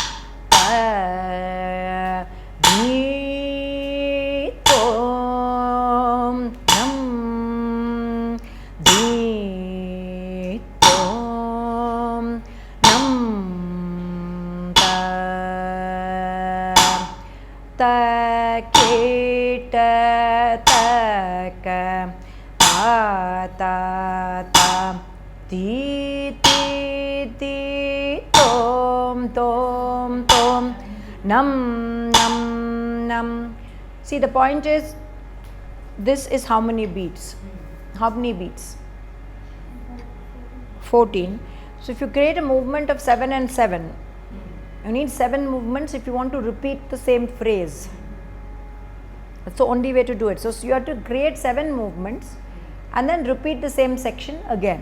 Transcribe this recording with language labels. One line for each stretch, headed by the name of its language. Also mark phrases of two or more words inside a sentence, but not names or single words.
English: Di tom nam, di tom nam, ta ke ta ka ta ta ta ti ti ti tom tom tom nam nam nam. See, the point is, this is how many beats? How many beats? 14. So if you create a movement of 7 and 7, you need 7 movements if you want to repeat the same phrase. That's the only way to do it. So you have to create 7 movements and then repeat the same section again.